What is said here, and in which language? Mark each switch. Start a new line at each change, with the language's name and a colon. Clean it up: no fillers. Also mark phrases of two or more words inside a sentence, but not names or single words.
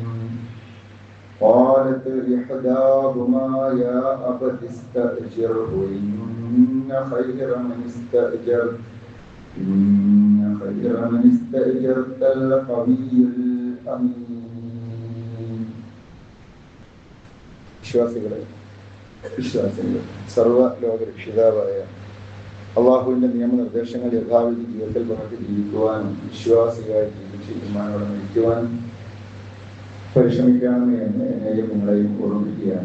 Arabic: قالت إحداهما يا أبت استأجره إن خير من استأجرت القوي الأمين.
Malayalam: വിശ്വാസികളെ സർവ്വലോക രക്ഷിതാവായ അള്ളാഹുവിന്റെ നിയമനിർദ്ദേശങ്ങൾ യഥാവിധി ജീവിതത്തിൽ നമുക്ക് ജീവിക്കുവാനും വിശ്വാസിയായി ജീവിച്ച് ഈമാനോടെ മരിക്കുവാനും പരിശ്രമിക്കണമെന്ന് എന്നെയും നിങ്ങളെയും ഓർമ്മിക്കുകയാണ്.